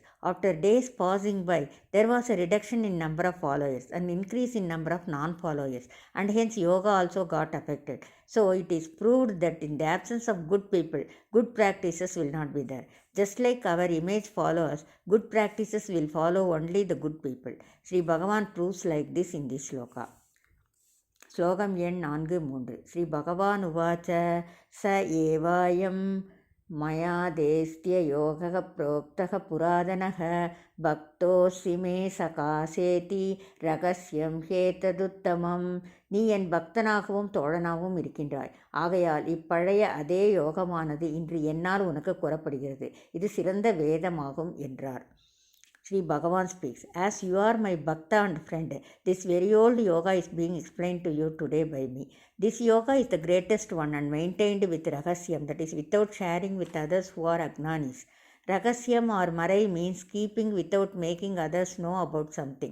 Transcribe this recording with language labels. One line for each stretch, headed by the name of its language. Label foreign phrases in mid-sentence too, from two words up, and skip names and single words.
English: After days passing by, there was a reduction in number of followers, an increase in number of non-followers, and hence yoga also got affected. So it is proved that in the absence of good people, good practices will not be there. Just like our image follows, good practices will follow only the good people. Sri Bhagavan proves like this in this sloka.
Tamil: ஸ்லோகம் எண்
Sanskrit: 4-3. श्री भगवान् उवाच स एवायम् मया तेऽद्य யோகः प्रोक्तः पुरातनः भक्तोऽसि मे सखा चेति रहस्यम् ह्येतदुत्तमम्.
Tamil: நீ என் பக்தனாகவும் தோழனாகவும் இருக்கின்றாய். ஆகையால் இப்பழைய அதே யோகமானது இன்று என்னால் உனக்கு கூறப்படுகிறது. இது சிறந்த வேதமாகும் என்றார்.
English: Sri Bhagavan speaks, as you are my bhakta and friend, this very old yoga is being explained to you today by me. This yoga is the greatest one and maintained with rahasyam, that is without sharing with others who are agnanis. Rahasyam or marai means keeping without making others know about something.